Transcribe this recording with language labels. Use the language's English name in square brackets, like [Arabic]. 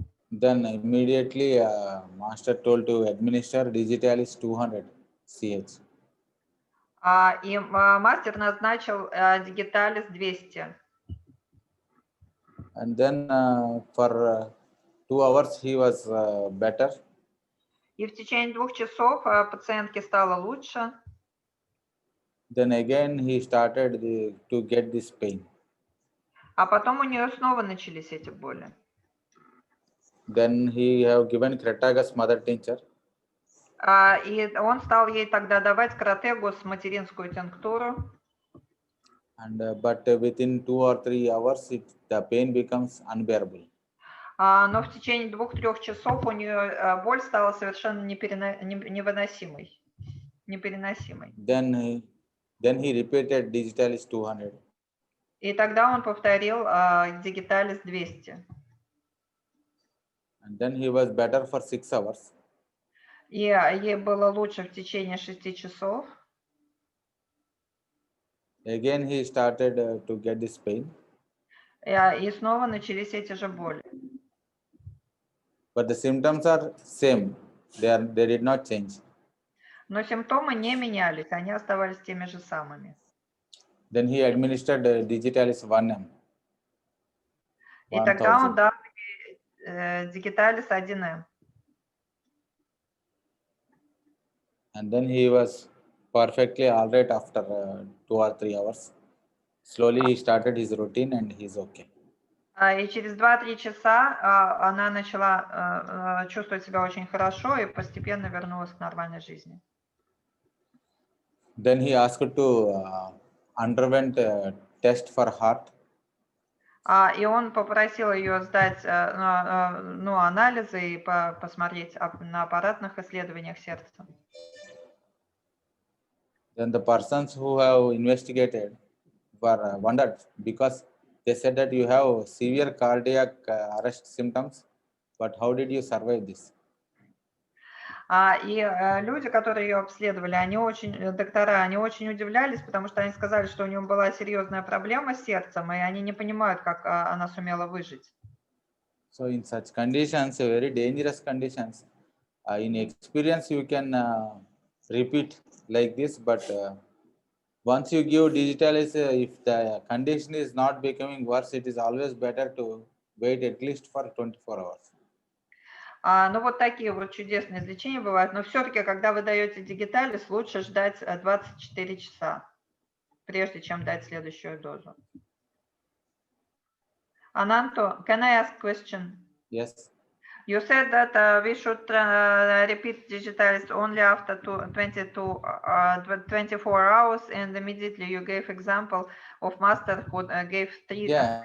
[English] Then immediately master told to administer digitalis 200 CH. [Russian] И мастер назначил дигиталис 200. [English] And then for 2 hours he was better. [Russian] И в течение 2 часов пациентке стало лучше. [English] Then again he started to get this pain. [Russian] А потом у нее снова начались эти боли. [English] Then he have given Cratagus mother tincture. [Russian] И он стал ей тогда давать кратегус, материнскую тинктуру. [English] And but within 2 or 3 hours the pain becomes unbearable. [Russian] Но в течение 2-3 часов у нее боль стала совершенно невыносимой, непереносимой. [English] Then he repeated digitalis 200. [Russian] И тогда он повторил дигиталис 200. [English] And then he was better for 6 hours. [Russian] И ей было лучше в течение 6 часов. [English] Again he started to get this pain. [Russian] И снова начались эти же боли. [English] But the symptoms are same. They did not change. [Russian] Но симптомы не менялись, они оставались теми же самыми. [English] Then he administered digitalis 1M. [Russian] И тогда он дал дигиталис 1М. [English] And then he was perfectly all right after 2 or 3 hours. Slowly he started his routine and he's okay. [Russian] И через 2-3 часа она начала чувствовать себя очень хорошо и постепенно вернулась к нормальной жизни. [English] Then he asked to underwent a test for heart. [Russian] И он попросил ее сдать ну, анализы и посмотреть на аппаратных исследованиях сердца. [English] Then the persons who have investigated were wondered because they said that you have severe cardiac arrest symptoms, but how did you survive this? [Russian] И люди, которые ее обследовали, доктора, они очень удивлялись, потому что они сказали, что у нее была серьезная проблема с сердцем, и они не понимают, как она сумела выжить. [English] So in such conditions, very dangerous conditions, in experience you can repeat like this, but once you give digitalis, if the condition is not becoming worse, it is always better to wait at least for 24 hours. [Russian] Ну вот такие вот чудесные излечения бывают, но все-таки, когда вы даете дигиталис, лучше ждать 24 часа, прежде чем дать следующую дозу. [English] Ananto, can I ask a question? Yes. You said that we should repeat digitalis only after 24 hours, and immediately you gave example of master who gave 3 Yeah,